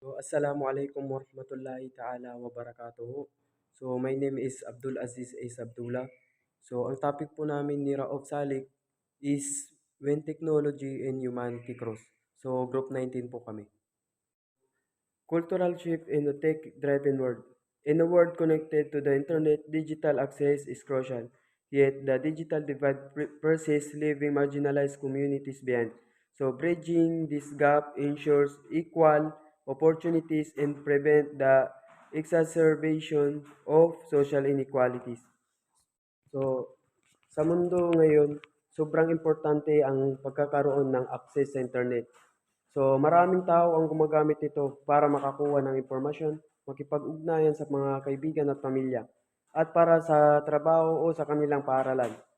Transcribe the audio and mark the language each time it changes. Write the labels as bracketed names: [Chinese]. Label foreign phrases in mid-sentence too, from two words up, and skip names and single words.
[Arabic] السلام عليكم ورحمة الله تعالى وبركاته. [English] My name is Abdul Aziz Ace Abdullah. [Filipino] Ang topic po namin ni Raouf Salik is When Technology and Humanity Cross. Group 19 po kami. [English] Cultural shift in a tech-driven world. In a world connected to the internet, digital access is crucial. Yet the digital divide persists, leaving marginalized communities behind. Bridging this gap ensures equal opportunities and prevent the exacerbation of social inequalities. So, [Filipino] sa mundo ngayon, sobrang importante ang pagkakaroon ng access sa internet. Maraming tao ang gumagamit nito para makakuha ng impormasyon, makipag-ugnayan sa mga kaibigan at pamilya, at para sa trabaho o sa kanilang paaralan.